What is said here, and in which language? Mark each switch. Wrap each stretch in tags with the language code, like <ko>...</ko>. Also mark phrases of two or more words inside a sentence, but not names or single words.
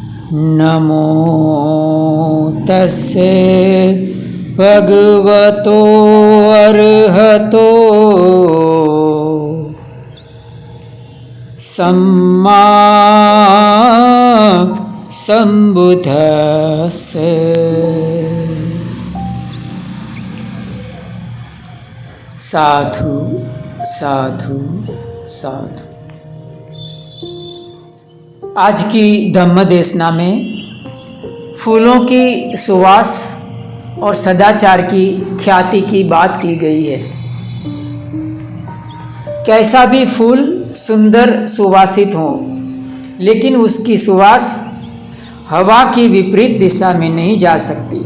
<pi>नमो तस्से भगवतो अर्हतो सम्मा सम्बुद्धस्से। साधु साधु साधु।</pi> <hi>आज की धम्म देशना में फूलों की सुवास और सदाचार की ख्याति की बात की गई है। कैसा भी फूल सुंदर सुवासित हो, लेकिन उसकी सुवास हवा की विपरीत दिशा में नहीं जा सकती।</hi>